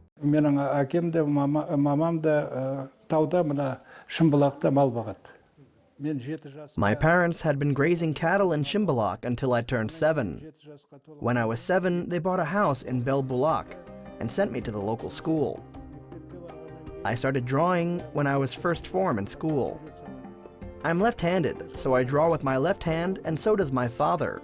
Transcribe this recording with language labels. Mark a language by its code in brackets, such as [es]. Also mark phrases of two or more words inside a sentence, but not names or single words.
[kk] Менің әкем де, мамам да тауда мына Shymbulak'ta мал бағады. [en] My parents had been grazing cattle in Shymbulak until I turned 7. When I was 7, they bought a house in Belbulak and sent me to the local school. I started drawing when I was first form in school. I'm left-handed, so I draw with my left hand, and so does my father.